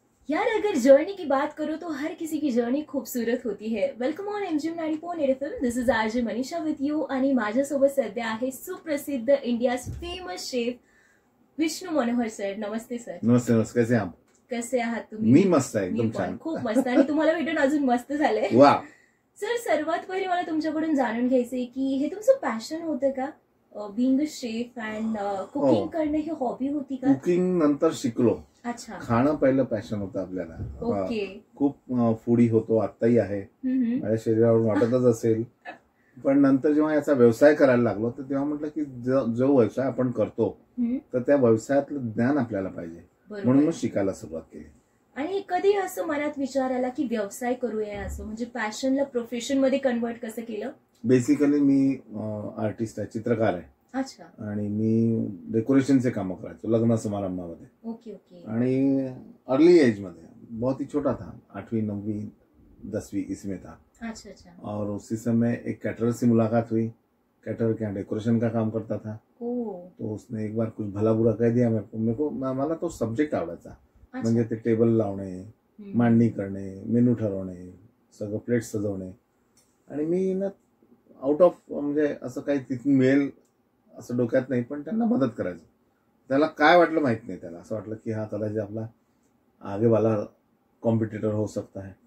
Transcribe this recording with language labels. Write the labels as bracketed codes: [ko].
[hi] यार अगर जर्नी की बात करो तो हर किसी की जर्नी खूबसूरत होती है. [en] Welcome on MGM 94 FM. This is RJ Manisha with you [mr] आणि माझ्यासोबत सध्या आहे सुप्रसिद्ध India's famous chef Vishnu Manohar sir. नमस्ते सर. [hi] नमस्ते नमस्ते. कैसे आप? [mr] कसे आहात तुम्ही? मी मस्त आहे, एकदम छान. खूप मस्त. आणि तुम्हाला भेटून अजून मस्त झालंय. वा. सर सर्वात पहिले मला तुमच्याकडून जाणून घ्यायचंय की हे तुमचं पॅशन होतं का? Being a chef and cooking करणं ही हॉबी होती का? कुकिंग नंतर शिकलो. अच्छा. खाणं पहिलं पॅशन होतं आपल्याला. ओके. खूप फूडी होतो, आत्ताही आहे. माझ्या शरीरावर वाटतच असेल. पण नंतर जेव्हा याचा व्यवसाय करायला लागलो तर तेव्हा म्हटलं की जो व्यवसाय आपण करतो तर त्या व्यवसायातलं ज्ञान आपल्याला पाहिजे, म्हणून मग शिकायला सुरुवात केली. आणि कधी असं मनात विचार आला की व्यवसाय करूया असं, म्हणजे पॅशनला प्रोफेशन मध्ये कन्वर्ट कसं केलं? बेसिकली मी आर्टिस्ट आहे, चित्रकार आहे. अच्छा. आणि मी डेकोरेशनचे काम करायचो लग्न समारंभामध्ये. Okay okay. [hi] आणि अर्ली एज में बहुत ही छोटा था, 8वीं 9वीं 10वीं इसमें था. अच्छा अच्छा. और उसी समय एक कैटरर से मुलाकात हुई. कैटरर के यहाँ डेकोरेशन का काम करता था. तो उसने एक बार कुछ भला बुरा कह दिया मेरे को. [mr] मला तो सब्जेक्ट आवडायचा. म्हणजे ते टेबल लावणे, मांडणी करणे, मेनू ठरवणे, सगळं प्लेट सजवणे. आणि मी ना आउट ऑफ म्हणजे असं काही तिथून मिळेल असं डोक्यात नाही, पण त्यांना मदत करायचं. त्याला काय वाटलं माहित नाही. त्याला असं वाटलं की हा कदाचित आपला [hi] आगे वाला कॉम्पिटिटर हो सकता है.